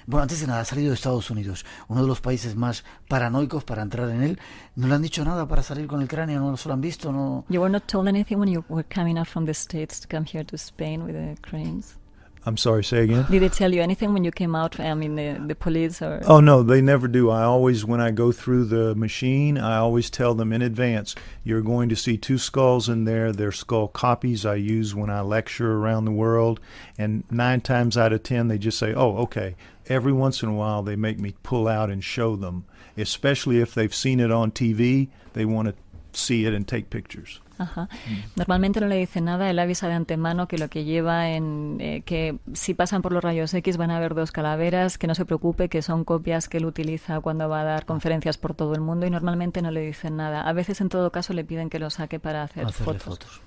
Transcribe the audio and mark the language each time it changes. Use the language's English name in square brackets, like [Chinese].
[Spanish] Bueno, antes de nada, ha salido de Estados Unidos, uno de los países más paranoicos para entrar en él. ¿No le han dicho nada para salir con el cráneo? ¿No se lo han visto? No. [English] You were not told anything when you were coming out from the States to come here to Spain with the cranes? I'm sorry, say again? Did they tell you anything when you came out? I mean, the police or... Oh, no, they never do. I always, when I go through the machine, I always tell them in advance, you're going to see 2 skulls in there. They're skull copies I use when I lecture around the world. And 9 times out of 10, they just say, oh, okay. Every once in a while, they make me pull out and show them, especially if they've seen it on TV. They want to see it and take pictures. Ajá. [Spanish] Normalmente no le dice nada, él avisa de antemano que lo que lleva que si pasan por los rayos X van a ver 2 calaveras, que no se preocupe, que son copias que él utiliza cuando va a dar conferencias por todo el mundo, y normalmente no le dicen nada. A veces, en todo caso, le piden que lo saque para hacerle fotos.